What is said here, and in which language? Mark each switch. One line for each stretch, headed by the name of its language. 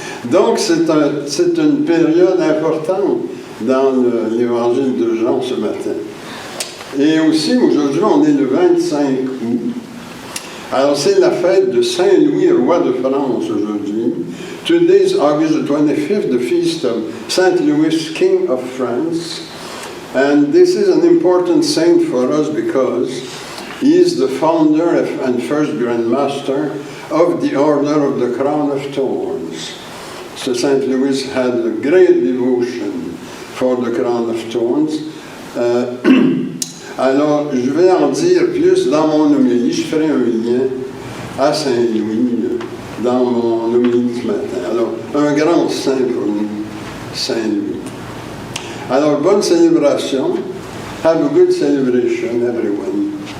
French: Donc, c'est une période importante dans l'Évangile de Jean ce matin. Et aussi, aujourd'hui, on est le 25 août. Alors, c'est la fête de Saint-Louis, roi de France, aujourd'hui.
English: Today is August the 25th, the feast of Saint Louis, King of France. And this is an important saint for us because he is the founder and first Grand Master of the Order of the Crown of Thorns. So Saint Louis had a great devotion for the Crown of Thorns.
French: Alors, je vais en dire plus dans mon homélie. Je ferai un lien à Saint-Louis dans mon homélie ce matin. Alors, un grand saint pour nous, Saint-Louis. Alors, bonne célébration.
English: Have a good celebration, everyone.